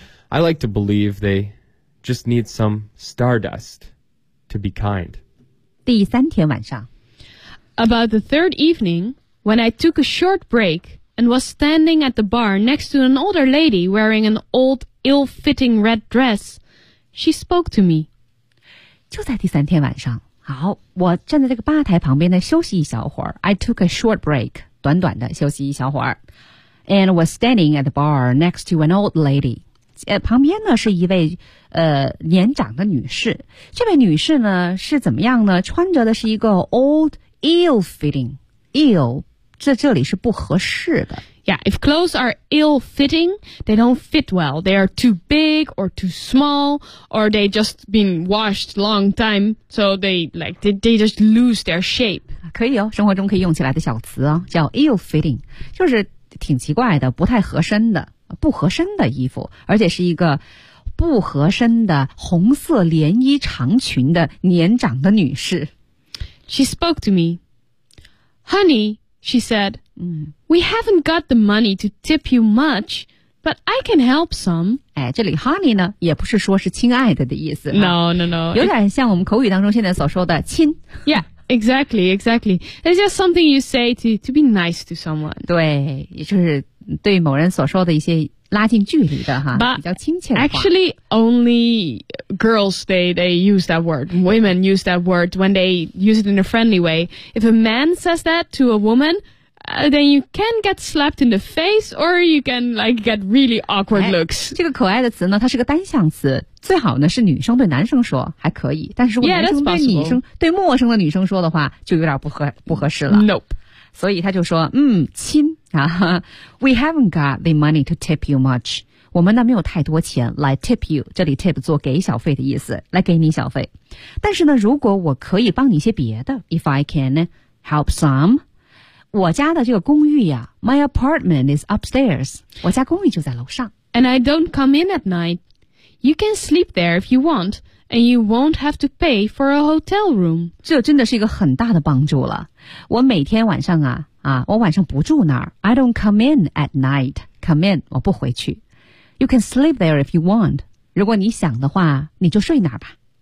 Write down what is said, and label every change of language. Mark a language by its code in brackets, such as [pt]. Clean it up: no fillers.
[en] I like to believe they just need some stardust to be kind. [zh] 第三天晚上。 [en] About the third evening, when I took a short break and was standing at the bar next to an older lady wearing an old, ill-fitting red dress, she spoke to me. [zh] 就在第三天晚上。好，我站在这个吧台旁边呢，休息一小会儿。 [en] I took a short break, [zh] 短短的休息一小会儿。 [en] And was standing at the bar next to an old lady. [zh] 旁边呢是一位年长的女士。这位女士呢是怎么样呢？穿着的是一个 old ill-fitting. Ill, 这里是不合适的。 [en] Yeah, if clothes are ill-fitting, they don't fit well. They are too big or too small, or they just been washed long time, so they just lose their shape. [zh] 可以哦，生活中可以用起来的小词哦，叫 ill-fitting, 就是挺奇怪的，不太合身的，不合身的衣服，而且是一个不合身的红色连衣长裙的年长的女士。 [en] She spoke to me. Honey, she said,We haven't got the money to tip you much, but I can help some. [zh] 哎，这里 honey 呢，也不是说是亲爱的意思。 [en] No. [zh] 有点像我们口语当中现在所说的亲。 [en] Yeah, exactly. It's just something you say to be nice to someone. [zh] 对，也就是对某人所说的一些拉近距离的哈，比较亲切的话。 [en] Actually, only girls, they use that word. Women use that word when they use it in a friendly way. If a man says that to a woman,then you can get slapped in the face, or you can like get really awkward looks. [zh] 这个可爱的词呢，它是个单向词，最好呢是女生对男生说还可以，但是如果男生对女生 [en] yeah, [zh] 对陌生的女生说的话，就有点不合适了。 [en] Nope. [zh] 所以他就说，亲啊 ， [en] We haven't got the money to tip you much. [zh] 我们呢没有太多钱来 [en] tip you. [zh] 这里 tip 做给小费的意思，来给你小费。但是呢，如果我可以帮你一些别的 ， [en] If I can help some. [zh] 我家的这个公寓呀 [en] My apartment is upstairs. [zh] 我家公寓就在楼上。 [en] And I don't come in at night. You can sleep there if you want, and you won't have to pay for a hotel room. [zh] 这真的是一个很大的帮助了。我每天晚上我晚上不住那儿。 [en] I don't come in at night. Come in, [zh] 我不回去。 [en] You can sleep there if you want. [zh] 如果你想的话，你就睡那儿吧。